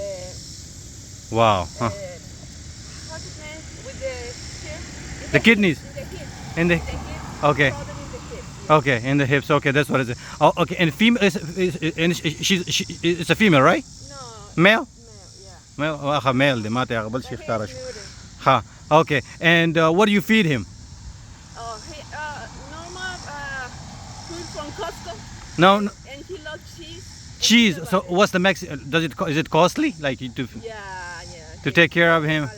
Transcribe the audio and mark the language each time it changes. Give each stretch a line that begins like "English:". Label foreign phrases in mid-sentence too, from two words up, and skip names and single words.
English: wow huh. what's his name with the hip? The kidneys. In the hip. in the The hip. Okay. Problem in the hip. okay in the hips okay that's what is it oh okay and female and it's a female right No. male Yeah.
Pashto: male واخه male دی ماته هغه بل شي
English: But
Pashto: ښکاره
English: he's
Pashto: شو
English: neutered. ها okay and what do you feed him Oh, he normal food from Costco. no And he loves cheese. cheese And so he what's the max does it is it costly like to Yeah. to take care of him